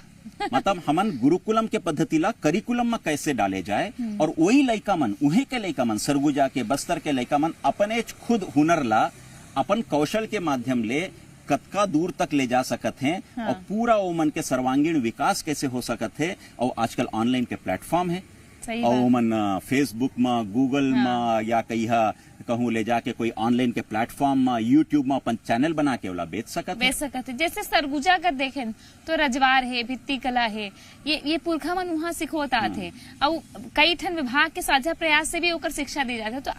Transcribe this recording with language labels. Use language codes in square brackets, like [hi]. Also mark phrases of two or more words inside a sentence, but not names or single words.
[hne] मतलब हमन गुरुकुलम के पद्धति ला करिकुलम में कैसे डाले जाए और वही लड़का मन उहे के लड़का मन सरगुजा के बस्तर के लड़का मन अपने खुद हुनर ला अपन कौशल के माध्यम ले कतका दूर तक ले जा सकत हैं। और पूरा ओमन के सर्वांगीण विकास कैसे हो सकत है। और आजकल ऑनलाइन के प्लेटफॉर्म है और ओमन फेसबुक में, गूगल में या कहीं कहूँ ले जाके कोई ऑनलाइन के प्लेटफॉर्म में, यूट्यूब में अपन चैनल बना के वाला बेच सकत है। जैसे सरगुजा अगर देखें तो रजवार है, भित्ती कला है, ये पुरखा मन वहाँ सिखोता थे और कई ठन विभाग के साझा प्रयास से भी ओकर शिक्षा दी जाती है।